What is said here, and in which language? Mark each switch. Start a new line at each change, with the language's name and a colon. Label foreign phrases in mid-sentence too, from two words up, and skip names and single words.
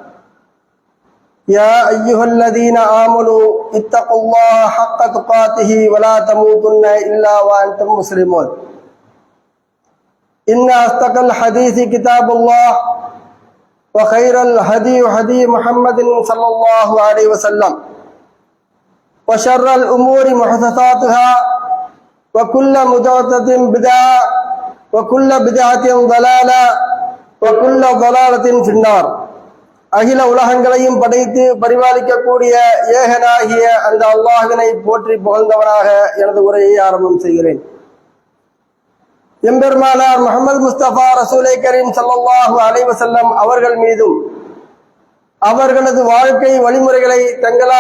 Arabic: يا أيها الذين آمنوا اتقوا الله حق تقاته ولا تموتن إلا وأنتم مسلمون إن أصدق الحديث كتاب الله وخير الهدي هدي محمد صلى الله عليه وسلم وشر الأمور محدثاتها وكل محدثة بدعة وكل بدعة ضلالة وكل ضلالة في النار.
Tamil: அகில உலகங்களையும் படைத்து பரிபாலிக்கக்கூடிய ஏகனாகிய அந்த அல்லாஹ்வினை போற்றி புகழ்ந்தவனாக எனது உரையை ஆரம்பம் செய்கிறேன். எம்பெருமானார் முஹம்மது முஸ்தபா
Arabic: رسول الكريم صلى الله عليه وسلم
Tamil: அவர்கள் மீதும் அவர்களது வாழ்க்கை வழிமுறைகளை தங்களால்